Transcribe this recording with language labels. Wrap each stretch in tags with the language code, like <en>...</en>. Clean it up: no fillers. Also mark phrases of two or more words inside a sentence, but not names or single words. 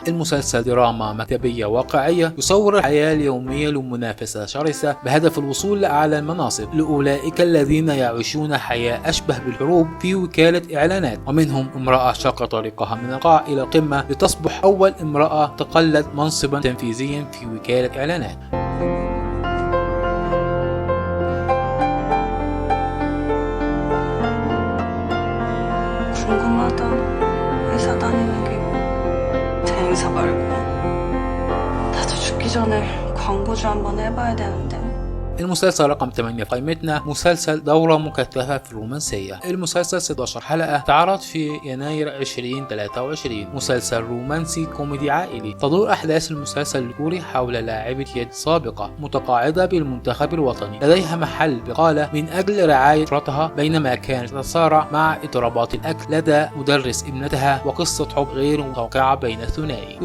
<ar>المسلسل دراما مكتبية واقعية يصور الحياة اليومية لمنافسة شرسة بهدف الوصول لأعلى المناصب لأولئك الذين يعيشون حياة أشبه بالحروب في وكالة إعلانات، ومنهم امرأة شق طريقها من القاع إلى القمة لتصبح أول امرأة تقلد منصبا تنفيذيا في وكالة إعلانات.</ar> <ko>궁금하다. 회사 다니는 게 대행사 말고 나도 죽기 전에 광고주 한번 해봐야 되는데.</ko> <ar>المسلسل رقم 8 في قائمتنا مسلسل دورة مكثفة في الرومانسية. المسلسل 16 حلقة تعرض في يناير 2023. مسلسل رومانسي كوميدي عائلي. تدور أحداث المسلسل الكوري حول لاعبة يد سابقة متقاعدة بالمنتخب الوطني لديها محل بقالة من أجل رعاية أسرتها، بينما كانت تتصارع مع اضطرابات الأكل لدى مدرس ابنتها وقصة حب غير متوقعة بين الثنائي.</ar>